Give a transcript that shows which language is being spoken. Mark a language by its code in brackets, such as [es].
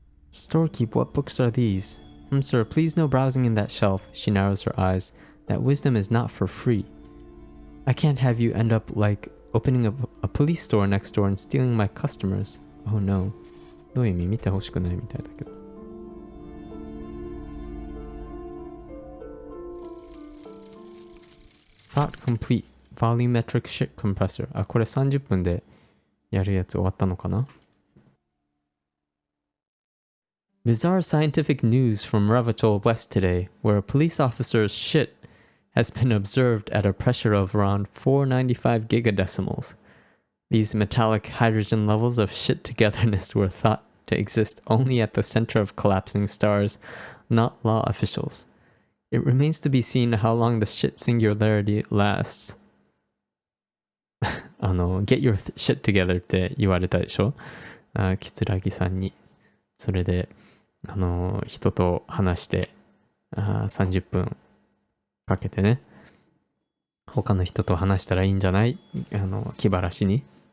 [en] Storekeep, what books are these? Sir, please no browsing in that shelf. She narrows her eyes. That wisdom is not for free. I can't have you end up like opening a police store next door and stealing my customers. Oh no. [ja] どういう意味？見てほしくないみたいだけど。 [en] Thought complete. Volumetric shit compressor. [ja] これ30分でやるやつ終わったのかな？ [en] Bizarre scientific news from Ravachol West today, where a police officer's shit has been observed at a pressure of around 495 gigadecimals. These metallic hydrogen levels of shit togetherness were thought to exist only at the center of collapsing stars, not law officials. It remains to be seen how long the shit singularity lasts. Get your shit together [ja] って言われたでしょ？キツラギさんに。それで、人と話して、30分かけてね、他の人と話したらいいんじゃない？気晴らしに。